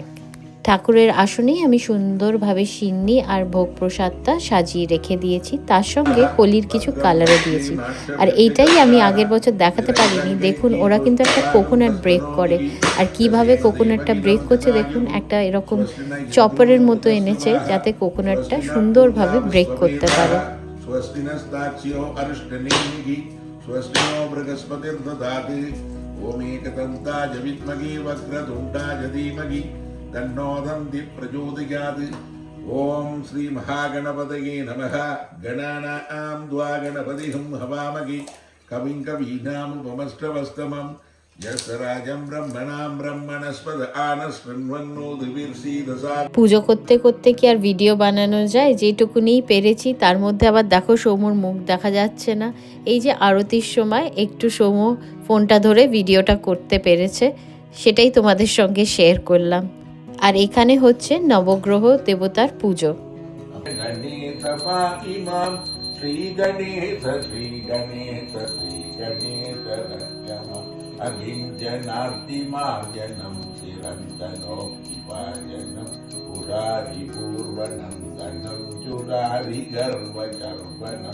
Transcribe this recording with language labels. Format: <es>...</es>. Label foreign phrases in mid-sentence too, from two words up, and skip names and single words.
<bn>ঠাকুরের আসনেই আমি সুন্দরভাবে সিন্নি আর ভোগ প্রসাদটা সাজিয়ে রেখে দিয়েছি, তার সঙ্গে হোলির কিছু কালারও দিয়েছি। আর এইটাই আমি আগের বছর দেখাতে পারিনি। দেখুন, ওরা কিন্তু একটা</bn> <en>coconut break</en> <bn>করে, আর কিভাবে কোকোনাটটা ব্রেক করছে দেখুন, একটা এরকম চপারের মতো এনেছে যাতে কোকোনাটটা সুন্দরভাবে ব্রেক করতে পারে।</bn> <sa>ओम एकदन्ताय विद्महे वक्रतुण्डाय धीमहि तन्नो दन्ति प्रचोदयात्। ओम श्री महागणपतये नमः। गणानां द्वा गणपतिं हवामहे कविं कवीनामुपमश्रवस्तमं यस्राजं ब्रह्मणां ब्रह्मणस्पद आनशृण्वन्नोतिभिर्षीदसा।</sa> <bn>পুজো করতে করতে কি আর ভিডিও বানানো যায়? যেটুকুনি পেরেছি, তার মধ্যে আবার দেখো সৌমুর মুখ দেখা যাচ্ছে না। এই যে আরতির সময় একটু সৌমু ফোনটা ধরে ভিডিওটা করতে পেরেছে, সেটাই তোমাদের সঙ্গে শেয়ার করলাম। আর এখানে হচ্ছে নবগ্রহ দেবতার পুজো।</bn> <sa>गणेश पाहि मां श्री गणेश रक्षम अगिञ्जनार्तिमार्जनं चिरन्तनोक्तिपायनं पुरारिपूर्वनन्दनं चुरारिगर्वचर्वनं</sa>